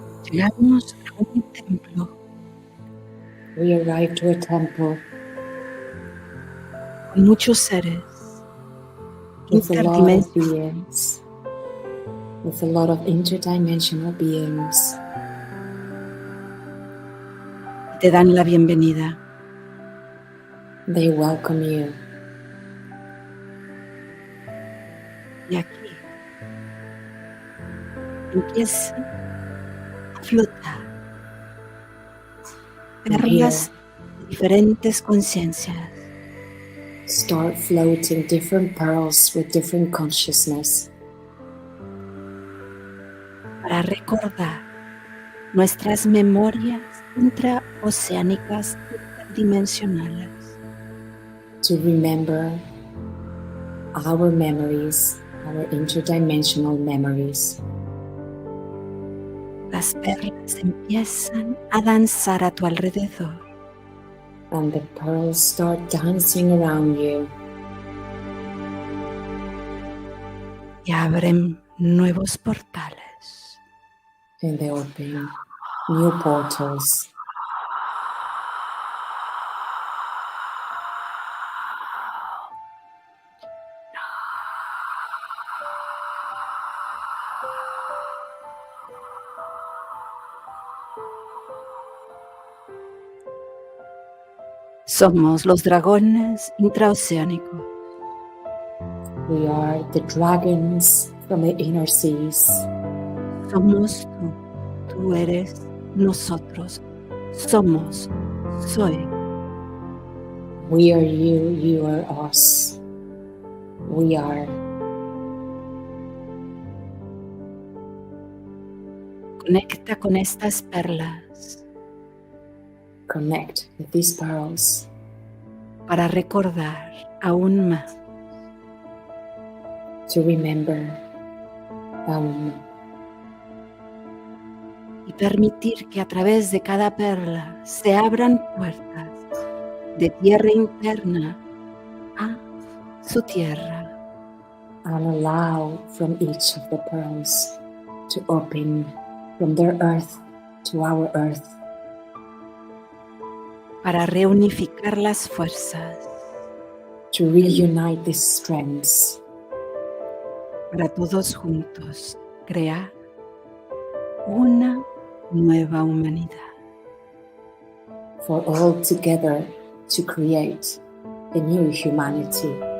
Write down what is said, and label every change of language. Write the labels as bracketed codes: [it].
[es] Llegamos a un templo [en] We arrive to a temple [es] con muchos seres [en] with a lot of [es] interdimensionales [en] beings, with a lot of interdimensional beings. [es] que te dan la bienvenida. [en] They welcome you. [es] Y aquí empieza a flotar perlas de diferentes conciencias [en] Start floating different pearls with different consciousness [es] para recordar nuestras memorias intraoceánicas interdimensionales. [en] to remember our memories, our interdimensional memories. [es] Las perlas empiezan a danzar a tu alrededor [en] And the pearls start dancing around you [es] y abren nuevos portales. [en] and they open new portals. [es] Somos los dragones intraoceánicos. [en] We are the dragons from the inner seas. [es] Somos tú. Tú eres nosotros. Somos. Soy. [en] We are you, you are us. We are. [es] Conecta con estas perlas [en] Connect with these pearls [es] para recordar aún más [en] to remember [es] y permitir que a través de cada perla se abran puertas de tierra interna a su tierra. [en] and allow from each of the pearls to open from their earth to our earth, [es] Para reunificar las fuerzas, [en] to reunite these strengths, [es] para todos juntos crear una nueva humanidad. [en] for all together to create a new humanity.